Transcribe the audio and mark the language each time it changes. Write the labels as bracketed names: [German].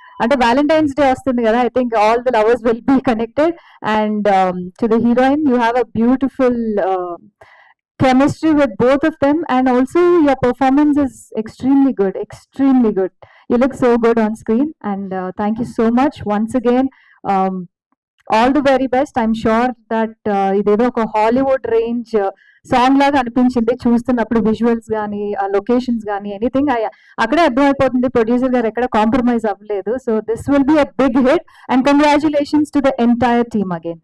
[English] అంటే Valentine's Day వస్తుంది కదా, I think all the lovers will be connected and to the heroine you have a beautiful chemistry with both of them, and also your performance is extremely good. You look so good on screen, and thank you so much once again. All the very best. I'm sure that [Telugu] idedo oka Hollywood range song laga అనిపించింది చూస్తున్నప్పుడు, visuals కానీ ఆ locations కానీ anything అక్కడే అర్థమైపోతుంది producer గారు ఎక్కడ compromise అవ్వలేదు. [English] So this will be a big hit and congratulations to the entire team again.